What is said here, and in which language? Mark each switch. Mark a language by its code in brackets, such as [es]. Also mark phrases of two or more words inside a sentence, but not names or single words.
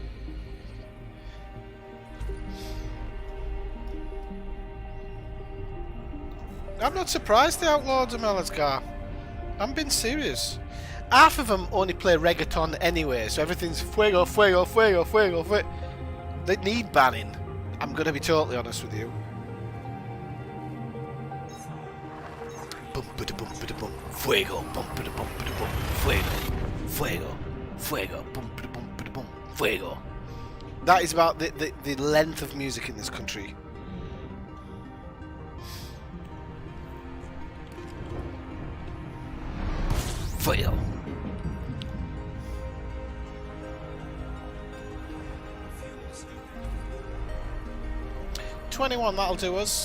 [en] I'm not surprised they outlawed the Melazgar. I'm being serious. Half of them only play reggaeton anyway, so everything's [es] fuego, fuego, fuego, fuego, fuego. [en] They need banning. I'm going to be totally honest with you. Bum ba da bum ba da bum. Fuego, bum ba da bum ba da bum. [es] Fuego. Fuego, fuego, boom, boom, boom, boom, fuego. [en] That is about the length of music in this country. [es] Fuego. [en] 21, that'll do us.